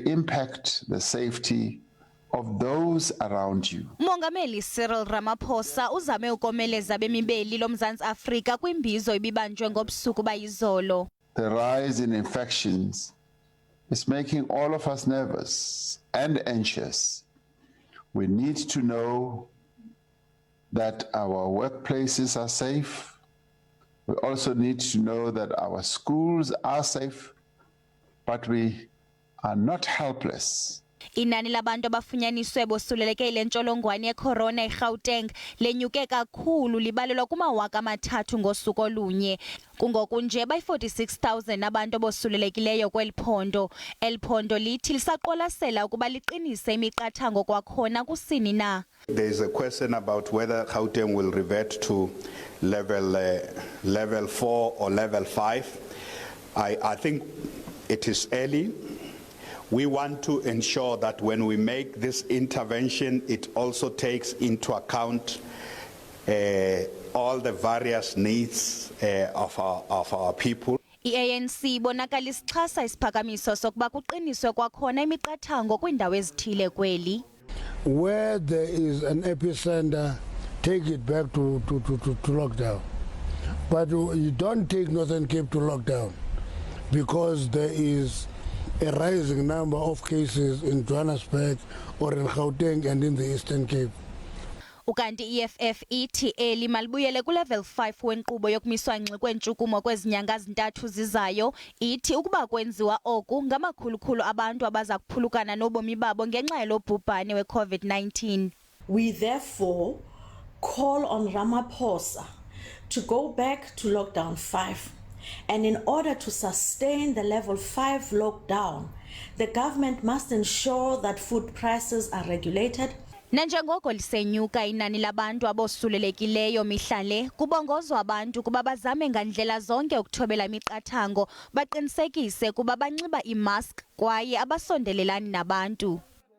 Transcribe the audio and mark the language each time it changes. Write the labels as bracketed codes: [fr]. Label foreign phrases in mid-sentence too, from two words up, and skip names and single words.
[en] impact the safety of those around you. [xh] Umongameli Cyril Ramaphosa uzame ukomeleza abemi beli loMzants'Afrika kwimbizo ibibanjwe ngobusuku bayizolo. [en] The rise in infections is making all of us nervous and anxious. We need to know that our workplaces are safe. We also need to know that our schools are safe, but we are not helpless. [xh] Inani labantu abafunyaniswe abosuleleke ile ntsholongwane yecorona eGauteng lenyuke kakhulu libalelwa kuma-3,000 ngosuku olunye. Kungoku nje bayi-46,000 abantu abosulelekileyo kweli phondo. Eli phondo lithi lisaqwalasela ukuba liqinise imiqathango kwakhona kusini na. [en] There is a question about whether Gauteng will revert to level 4 or level 5. I think it is early. We want to ensure that when we make this intervention, it also takes into account all the various needs of our people. [xh] I-ANC bonakala isixhasa isiphakamiso sokuba kuqiniswe kwakhona imiqathango kwiindawo ezithile kweli. [en] Where there is an epicenter, take it back to lockdown. But you don't take Northern Cape to lockdown because there is a rising number of cases in Johannesburg or in Gauteng and in the Eastern Cape. [xh] Ukanti EFF ithi eli malibuyele kulevel 5 wenkqubo yokumiswa ngxi kweentshukumo kwezinyanga zintathu zizayo. Ithi ukuba kwenziwa oku ngamakhulukhulu abantu abaza kuphulukana nobomi babo ngenxa yalobhubhane we-COVID-19. [en] We therefore call on Ramaphosa to go back to lockdown 5. And in order to sustain the level 5 lockdown, the government must ensure that food prices are regulated. [xh] Nanjengoko lisenyuka inani labantu abosulelekileyo mihla le, kubongozwa abantu kuba bazame ngandlela zonke ukuthobela imiqathango, baqinisekise kuba banxiba imask kwaye abasondelelani nabantu.